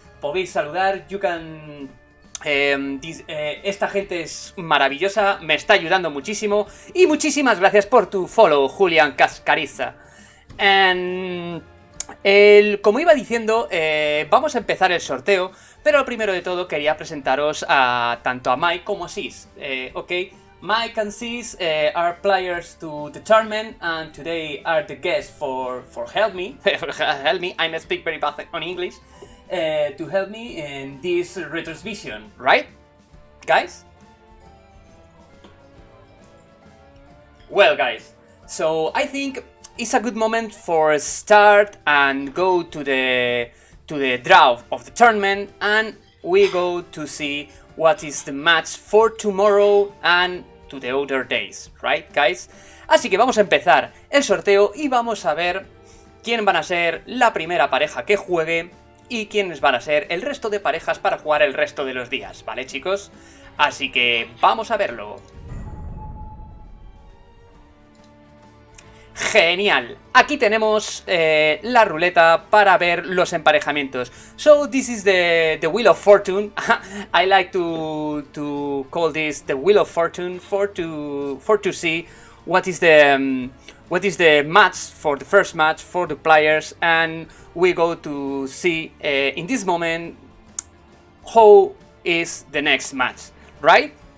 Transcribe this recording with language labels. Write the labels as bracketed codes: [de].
[es] Podéis saludar, esta gente es maravillosa, me está ayudando muchísimo. Y muchísimas gracias por tu follow, Julián Cascariza. Como iba diciendo, vamos a empezar el sorteo, pero primero de todo quería presentaros tanto a Mike como a Sis. [en] Mike and Sis are players to the tournament and today are the guests for help me. Help me, I speak very bad on English. To help me in this retransmission, right, guys? Well, guys, so I think it's a good moment for a start and go to the draw of the tournament, and we go to see what is the match for tomorrow and to the other days, right, guys? [es] Así que vamos a empezar el sorteo y vamos a ver quién van a ser la primera pareja que juegue y quiénes van a ser el resto de parejas para jugar el resto de los días, ¿vale, chicos? Así que vamos a verlo. Genial, aquí tenemos la ruleta para ver los emparejamientos. [en] So this is the Wheel of Fortune. I like to call this the Wheel of Fortune for to see what is the match for the first match for the players, and we go to see in this moment how is the next match, right?